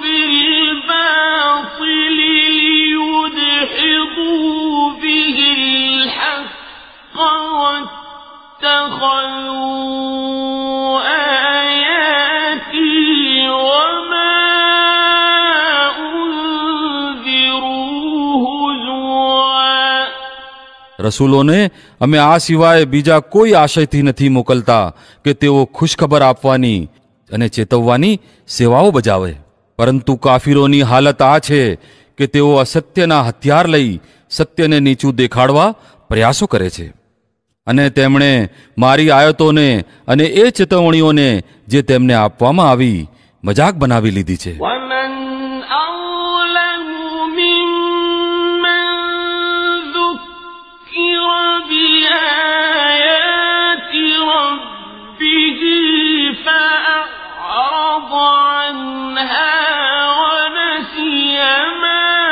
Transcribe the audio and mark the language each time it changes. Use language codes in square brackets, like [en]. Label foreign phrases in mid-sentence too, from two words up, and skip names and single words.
[ar] بالباطل ليدحضوا به الحق واتخذوا آياتي وما أنذروا هزوا. [gu] રસૂલોને અમે આ સિવાય બીજા કોઈ આશયથી નથી મોકલતા કે તેઓ ખુશખબર આપવાની અને ચેતવવાની સેવાઓ બજાવે, પરંતુ કાફીરોની હાલત આ છે કે તેઓ અસત્યના હથિયાર લઈ સત્યને નીચું દેખાડવા પ્રયાસો કરે છે, અને તેમણે મારી આયતોને અને એ ચેતવણીઓને જે તેમને આપવામાં આવી મજાક બનાવી લીધી છે. [ar] ومن أظلم ممن ذكر بآيات ربه فأعرض عنها ونسي ما